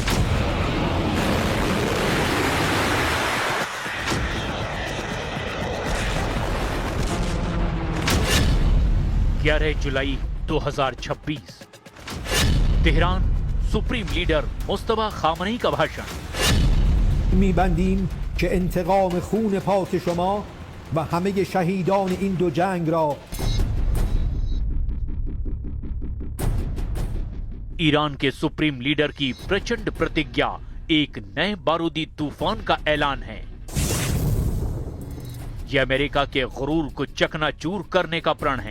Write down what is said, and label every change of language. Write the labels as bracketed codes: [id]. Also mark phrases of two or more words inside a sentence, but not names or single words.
[hi] जुलाई 2026 तेहरान सुप्रीम लीडर मुस्तफा खामनेई का भाषण। [fa] می‌بندیم که انتقام خون پاک شما و همه شهیدان این دو جنگ را [hi] ईरान के सुप्रीम लीडर की प्रचंड प्रतिज्ञा एक नए बारूदी तूफान का ऐलान है। यह अमेरिका के गुरूर को चकनाचूर करने का प्रण है।